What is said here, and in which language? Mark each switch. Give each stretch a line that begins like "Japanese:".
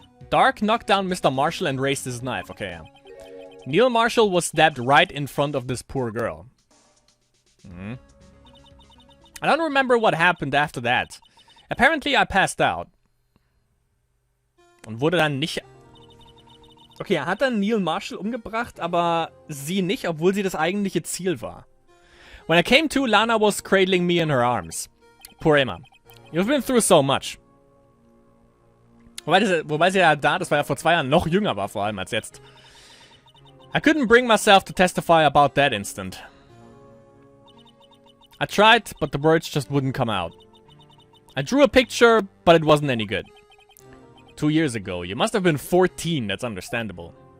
English: Dark knocked down Mr. Marshall and raised his knife. Okay, yeah. Neil Marshall was stabbed right in front of this poor girl. I don't remember what happened after that. Apparently I passed out.
German: Und wurde dann nicht... Okay, er hat dann Neil Marshall umgebracht, aber sie nicht, obwohl sie das eigentliche Ziel war.
English: When I came to, Lana was cradling me in her arms. Poor Emma. You've been through so much.
German: Wobei sie ja das war ja vor 2 Jahren, noch jünger war vor allem als jetzt.
English: I couldn't bring myself to testify about that instant. I tried, but the words just wouldn't come out. I drew a picture, but it wasn't any good. 2 years ago. You must have been 14, that's understandable.